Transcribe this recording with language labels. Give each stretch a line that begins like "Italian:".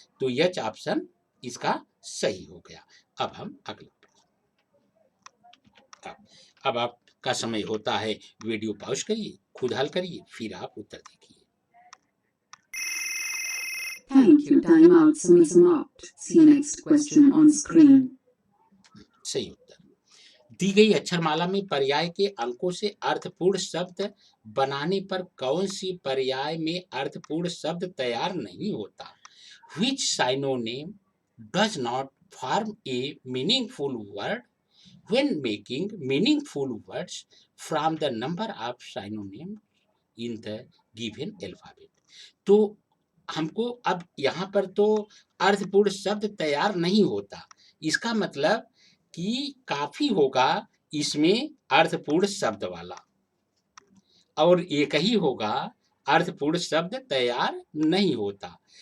Hindi: तो यच ऑप्शन इसका सही हो गया। अब हम अगला, अब आपका समय होता है, वीडियो पॉज करिए, खुद हल करिए, फिर आप उत्तर देखिए।
English: Thank you. Time out.
Hindi: Semi-समाप्त.
English: See next question on screen.
Hindi: सही उत्तर। दी गई अक्षरमाला में पर्याय के अंकों से अर्थपूर्ण शब्द बनाने पर कौन सी पर्याय में अर्थपूर्ण शब्द तैयार नहीं होता?
English: Which synonym does not form a meaningful word when making meaningful words from the number of synonyms in the given alphabet?
Hindi: तो हमको अब यहाँ पर तो अर्थपूर्ण शब्द तैयार नहीं होता, इसका मतलब कि काफी होगा इसमें अर्थपूर्ण शब्द वाला और एक ही होगा अर्थपूर्ण शब्द तैयार नहीं होता।